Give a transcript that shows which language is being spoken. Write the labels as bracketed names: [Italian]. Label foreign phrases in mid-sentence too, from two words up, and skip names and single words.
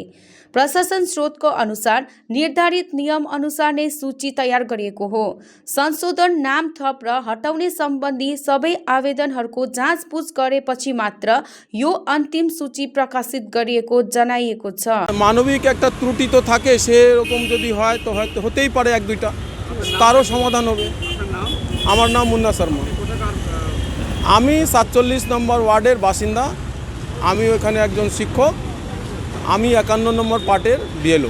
[Nepali] प्रशासन स्रोतको अनुसार निर्धारित नियम अनुसार नै सूची तयार गरिएको हो। संशोधन, नाम थप र हटाउने सम्बन्धी सबै आवेदनहरूको जाँचबुझ गरेपछि मात्र यो अन्तिम सूची प्रकाशित गरिएको जनाइएको छ। [Bangla] মানবিক একটা ত্রুটি তো থাকে, সেরকম যদি হয় তো হয়তো হতেই পারে এক দুইটা, তারও সমাধান হবে। আমার নাম মুন্না শর্মা, আমি ৪৭ নম্বর ওয়ার্ডের বাসিন্দা। আমি ওখানে একজন শিক্ষক, আমি ৫১ নম্বর পার্টের বিএলও।